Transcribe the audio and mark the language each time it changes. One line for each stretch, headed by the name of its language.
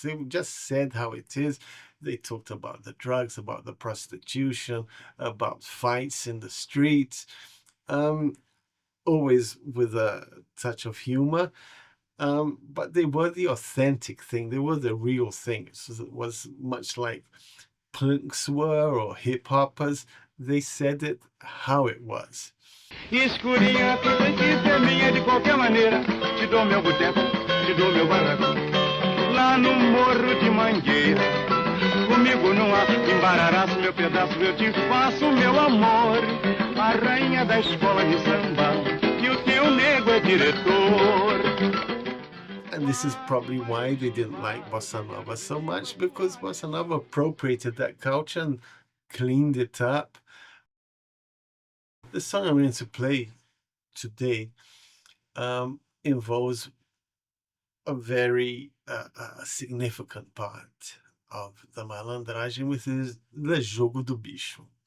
English: They just said how it is. They talked about the drugs, about the prostitution, about fights in the streets, um, always with a touch of humor. But they were the authentic thing. They were the real thing. So it was much like punks were or hip hoppers. They said it how it was.
Portuguese: Escurinha, tu tem que ser minha de qualquer maneira. Te dou meu boteco, te dou meu barraco. Lá no Morro de Mangueira. Comigo não há embararaço, meu pedaço, eu te faço, meu amor. A rainha da escola de samba, que o teu nego é diretor.
English: And this is probably why they didn't like Bossa Nova so much, because Bossa Nova appropriated that culture and cleaned it up. The song I'm going to play today involves a very significant part of the Malandragem, which is the Jogo do Bicho.